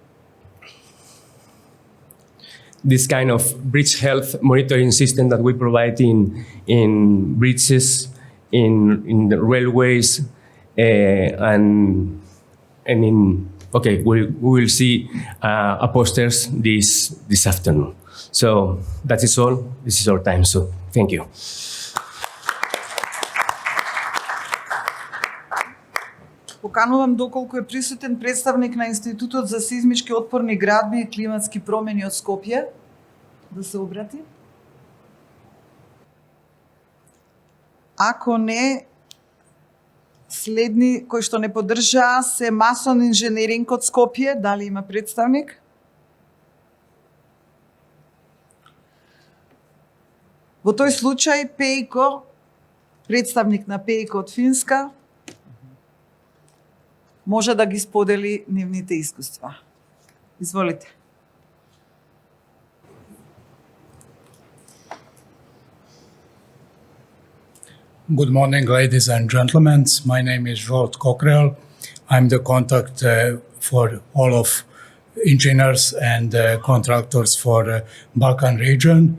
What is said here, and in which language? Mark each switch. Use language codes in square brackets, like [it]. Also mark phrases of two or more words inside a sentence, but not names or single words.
[en] this kind of bridge health monitoring system that we provide in bridges, in the railways, and in we will see posters this afternoon. So that is all. This is our time. So thank you. [mk] Поканувам доколку е присутен представник на Институтот за сизмички отпорни градби и климатски промени од Скопје да се обрати. Ако не, следни кои што не поддржаа се Масон инженеринг од Скопје. Дали има представник? Во тој случај Пејко, представник на Пејко од Финска, може да ги сподели нивните искуства. Изволите. [en] Good morning, ladies and gentlemen. My name is Zsolt Kokrel. I'm the contact for all of engineers and contractors for Balkan region.